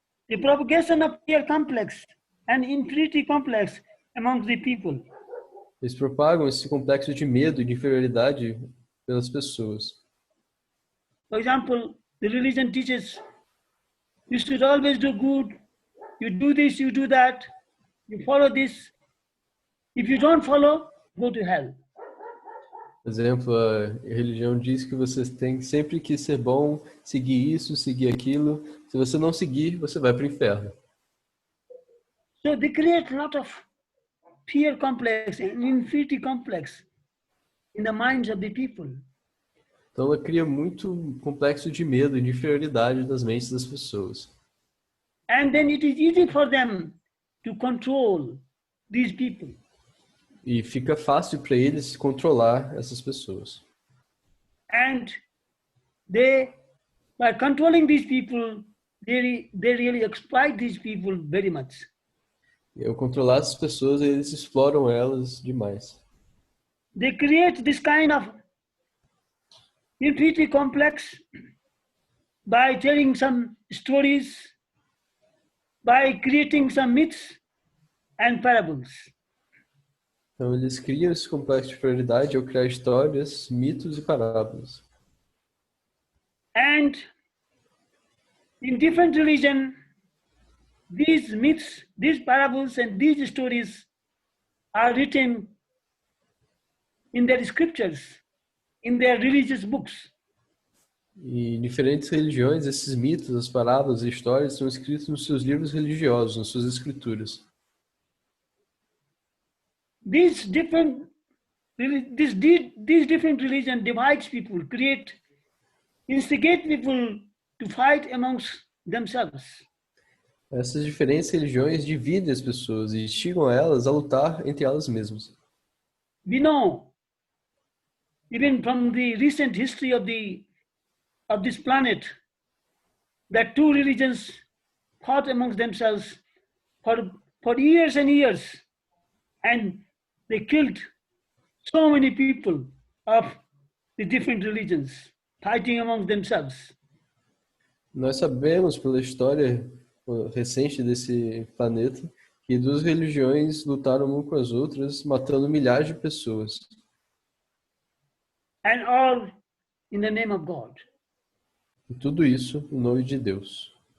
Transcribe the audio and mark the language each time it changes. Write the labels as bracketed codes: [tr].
[en] The propagation of fear complex and inferiority complex among the people. [pt] Eles propagam esse complexo de medo e de inferioridade pelas pessoas. [en] For example, the religion teaches you should always do good, you do this, you do that, you follow this. If you don't follow, go to hell. [pt] Por exemplo, a religião diz que você tem sempre que ser bom, seguir isso, seguir aquilo. Se você não seguir, você vai para o inferno. [en] So they create a lot of fear complex and inferiority complex in the minds of the people. [pt] Então ela cria muito complexo de medo e de inferioridade nas mentes das pessoas. [en] And then it is easy for them to control these people. [pt] E fica fácil para eles controlar essas pessoas. [en] And they, by controlling these people, they really exploit these people very much. [pt] E ao controlar essas pessoas, eles exploram elas demais. [en] They create this kind of inferiority complex by telling some stories, by creating some myths and parables. [pt] Então eles criam esse complexo de inferioridade ao criar histórias, mitos e parábolas. [en] And in different religion, these myths, these parables and these stories are written in their scriptures, in their religious books. [pt] E em diferentes religiões, esses mitos, as parábolas e histórias são escritos nos seus livros religiosos, nas suas escrituras. [en] These different religion divides people, instigate people to fight amongst themselves. [pt] Essas diferentes religiões dividem as pessoas e instigam elas a lutar entre elas mesmas. [en] We know, even from the recent history of this planet, that two religions fought amongst themselves for years and years, and they killed so many people of the different religions, fighting amongst themselves. [pt] Nós sabemos pela história recente desse planeta que duas religiões lutaram uma com as outras, matando milhares de pessoas. [en] And all in the name of God. [pt] E tudo isso em nome de Deus.